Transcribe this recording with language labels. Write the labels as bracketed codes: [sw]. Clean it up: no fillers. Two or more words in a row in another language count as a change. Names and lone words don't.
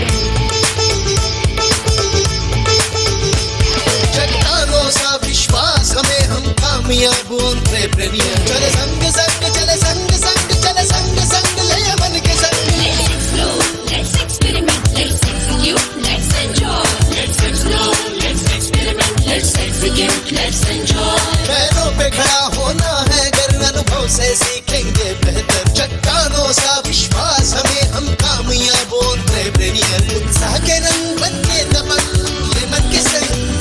[hi] चट्टानों सा विश्वास हमें हम कामयाब एंटरप्रेन्योर। चले संग संग चले संग संग चले संग संग ले मन के संग। [en] Let's explore, let's experiment, let's execute, let's enjoy. Let's explore, let's experiment, let's execute, let's enjoy. [hi] पैरों पे खड़ा होना है अगर अनुभव से सीखेंगे बेहतर। चट्टानों सा विश्वास हमें हम कामयाब एंटरप्रेन्योर। उत्साह के रंग बन के दमन ले मन के संग।